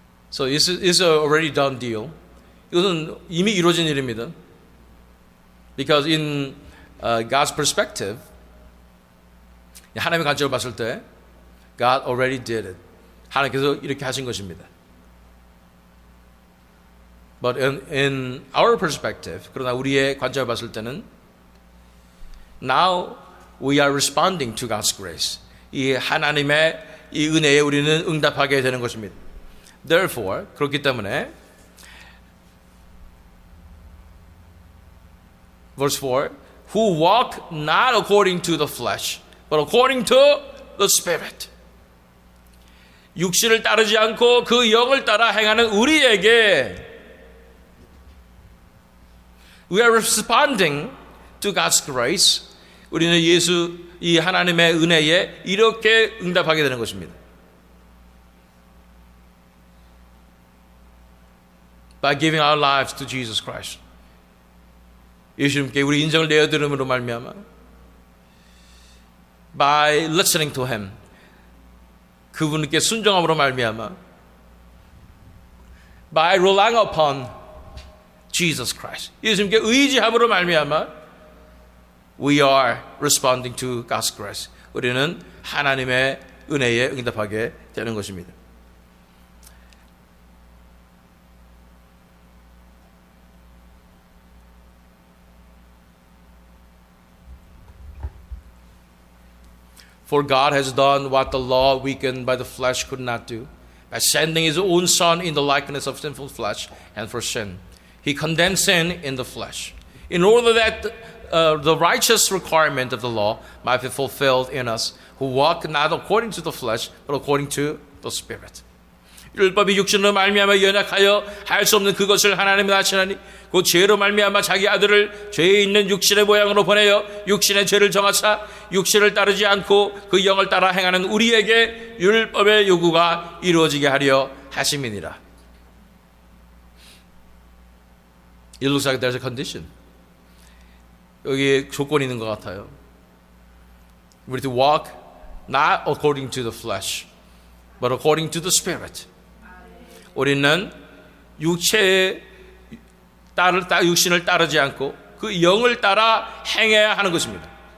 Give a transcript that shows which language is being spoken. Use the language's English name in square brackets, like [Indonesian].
[English] So it's a already done deal. [Korean] 이것은 이미 이루어진 일입니다. [English] Because in God's perspective, [Korean] 하나님의 관점을 봤을 때 [English] God already did it. [Korean] 하나님께서 이렇게 하신 것입니다. [English] But in our perspective, [Korean] 그러나 우리의 관점을 봤을 때는 [English] Now we are responding to God's grace. [Korean] 이 하나님의 이 은혜에 우리는 응답하게 되는 것입니다. [English] Therefore, [Korean] 그렇기 때문에 [English] verse 4 Who walk not according to the flesh but according to the Spirit. [Korean] 육신을 따르지 않고 그 영을 따라 행하는 우리에게 [English] We are responding to God's grace. [Korean] 우리는 이 하나님의 은혜에 이렇게 응답하게 되는 것입니다. [English] By giving our lives to Jesus Christ. [Korean] 예수님께 우리 인생을 내어드림으로 말미암아 [English] by listening to Him. [Korean] 그분께 순종함으로 말미암아 [English] by relying upon Jesus Christ. [Korean] 예수님께 의지함으로 말미암아 [English] we are responding to God's grace. [Korean] 우리는 하나님의 은혜에 응답하게 되는 것입니다. [English] For God has done what the law weakened by the flesh could not do. By sending His own Son in the likeness of sinful flesh and for sin. He condemned sin in the flesh. In order that the righteous requirement of the law might be fulfilled in us, who walk not according to the flesh, but according to the Spirit. [Korean] 율법이 육신으로 말미암아 연약하여 할 수 없는 그것을 하나님은 하시나니 그 죄로 말미암아 자기 아들을 죄에 있는 육신의 모양으로 보내어 육신의 죄를 정하사 육신을 따르지 않고 그 영을 따라 행하는 우리에게 율법의 요구가 이루어지게 하려 하심이니라. [English] It looks like there's a condition. [Korean] 여기 조건이 있는 것 같아요. [English] We're to walk not according to the flesh, but according to the Spirit. [Korean] 우리는 육신을 따르지 않고 그 영을 따라 행해야 하는 것입니다.